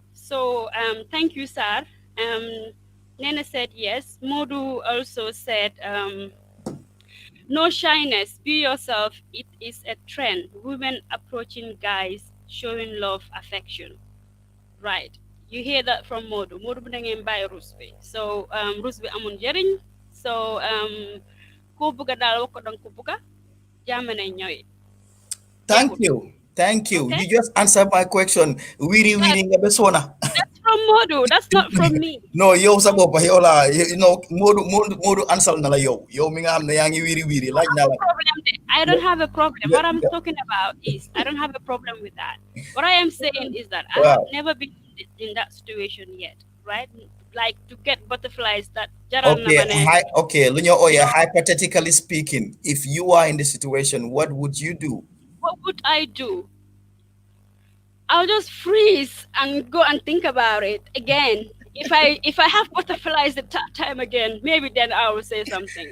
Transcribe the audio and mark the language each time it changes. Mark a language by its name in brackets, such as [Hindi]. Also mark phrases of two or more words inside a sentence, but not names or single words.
[English] So thank you, sir. Nene said yes. Modu also said no shyness. Be yourself. It is a trend. Women approaching guys showing love, affection. Right. You hear that from Modu. [Wolof] Modu bu ngeen bàyyi rus bi. So rus bi amul njëriñ. So ko bëgga daal wax ko danga ko bëgga jaamane ñooy [English] thank [Wolof] jeexut. [English] you Okay. you just answered my question That, [Wolof] wiri nga ba sona [English] that's from Modu. That's not from me. [Wolof] no yow sa [English] So [Wolof] bopp yow la Modou ansal na la yow mi nga xam ne yaa ngi wiri laaj na la [English] problem there. I don't have a problem. What I'm talking about is I don't have a problem with that. What I am saying is that I have [Wolof] waaw [English] never been in that situation yet, right? Like to get butterflies that [Wolof] jaral na [English] okay [Wolof] ma ne, okay lu ñoo [English] you ooyee know, hypothetically speaking if you are in the situation what would you do what would I do? I'll just freeze and go and think about it again. If I have butterflies the time again, maybe then I will say something.